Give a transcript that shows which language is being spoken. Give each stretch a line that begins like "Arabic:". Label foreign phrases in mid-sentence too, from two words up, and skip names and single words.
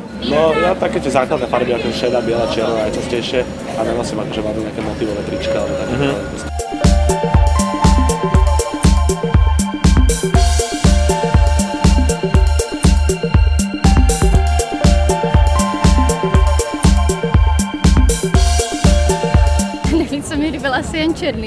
Slovak: No ja také tie základné farby ako šedá, biela, černá najčastejšie a nenosím akože mám nejaké motivové trička alebo také.
Czech: Nejvíc se mi líbil asi jen černý.